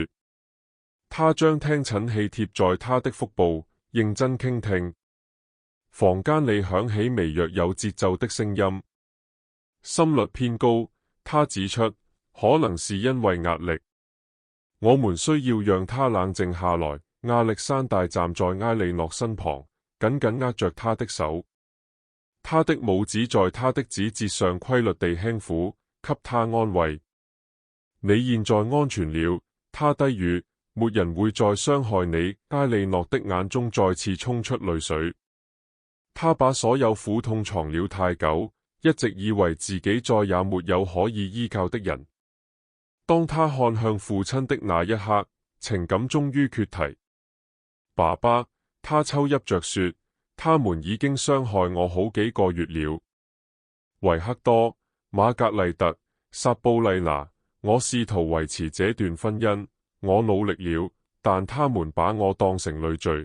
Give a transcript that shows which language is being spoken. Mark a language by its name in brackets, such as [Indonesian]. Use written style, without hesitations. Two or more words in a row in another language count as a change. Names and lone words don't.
[Chinese] 他將聽診器貼在他的腹部，認真傾聽。房間裡響起微弱有節奏的聲音，心率偏高。他指出，可能是因為壓力。我們需要讓他冷靜下來。亞歷山大站在埃莉諾身旁，緊緊握着他的手。他的拇指在他的指節上規律地輕撫，給他安慰。你現在安全了，他低語，沒人會再傷害你。埃莉諾的眼中再次衝出淚水。他把所有苦痛藏了太久，一直以為自己再也沒有可以依靠的人。當他看向父親的那一刻，情感終於決堤。爸爸，他抽泣着說，他們已經傷害我好幾個月了。維克多、瑪格麗特、撒布麗娜，我試圖維持這段婚姻，我努力了，但他們把我當成累贅。